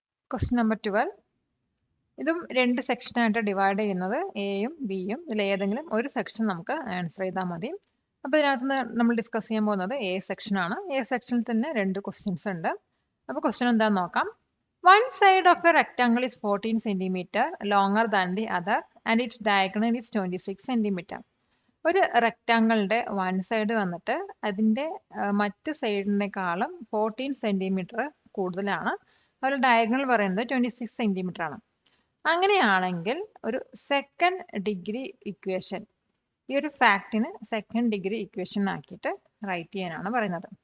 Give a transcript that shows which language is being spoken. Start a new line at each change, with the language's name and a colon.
Malayalam: Question number 12. ഇതും രണ്ട് സെക്ഷനായിട്ട് divide ചെയ്യുന്നത് എയും ബിയും. ഇതിൽ ഏതെങ്കിലും ഒരു സെക്ഷൻ നമുക്ക് ആൻസർ ചെയ്താൽ മതി. അപ്പോൾ ഇതിനകത്ത് നമ്മൾ ഡിസ്കസ് ചെയ്യാൻ പോകുന്നത് എ സെക്ഷനാണ്. എ സെക്ഷനിൽ തന്നെ രണ്ട് ക്വസ്റ്റ്യൻസ് ഉണ്ട്. അപ്പോൾ ക്വസ്റ്റ്യൻ എന്താണെന്ന് നോക്കാം.
English: One side of a rectangle is 14 centimeter longer than the other and its diagonal is 26 centimeter.
Malayalam: ഒരു റെക്റ്റാങ്കിളിന്റെ വൺ സൈഡ് വന്നിട്ട് അതിന്റെ മറ്റ് സൈഡിനേക്കാളും 14 സെന്റിമീറ്റർ കൂടുതലാണ്. ഒരു ഡയഗണൽ പറയുന്നത് 26 സെന്റിമീറ്റർ ആണ്. അങ്ങനെയാണെങ്കിൽ ഒരു സെക്കൻഡ് ഡിഗ്രി ഇക്വേഷൻ, ഈ ഒരു ഫാക്റ്റിന് സെക്കൻഡ് ഡിഗ്രി ഇക്വേഷൻ ആക്കിയിട്ട് റൈറ്റ് ചെയ്യാനാണ് പറയുന്നത്.